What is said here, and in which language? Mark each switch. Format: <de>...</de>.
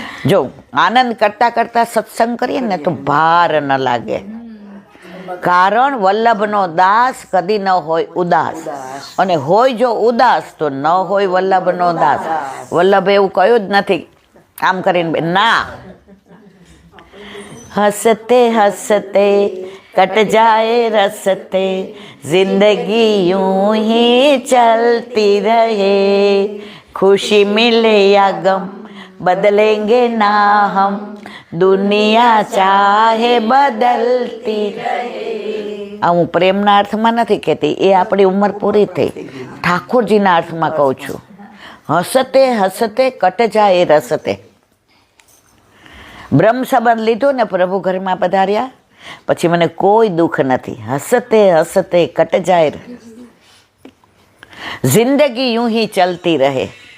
<gu>જો આનંદ કરતા કરતા સત્સંગ કરીએ ને તો ભાર ન લાગે, કારણ વલ્લભનો દાસ કદી ન હોય ઉદાસ, અને હોય જો ઉદાસ તો ન હોય વલ્લભનો દાસ. વલ્લભે એવું કહ્યું જ નથી આમ કરીને ના.</gu> <hi>હસતે હસતે कट जाए रसते जिंदगी यूं ही चलती रहे खुशी मिले या गम बदलेंगे ना हम દુનિયા ચાહે બદલતી રહે.</hi> <gu>આ હું પ્રેમના અર્થમાં નથી કહેતી, એ આપણી ઉંમર પૂરી થઈ, ઠાકોરજીના અર્થમાં કહું છું.</gu> <hi>હસતે હસતે કટ જાય રસતે.</hi> <gu>બ્રહ્મ સંબંધ લીધો ને, પ્રભુ ઘરમાં પધાર્યા, પછી મને કોઈ દુઃખ નથી.</gu> <hi>હસતે હસતે કટ જાય, જિંદગી यूं ही चलती रहे.</hi>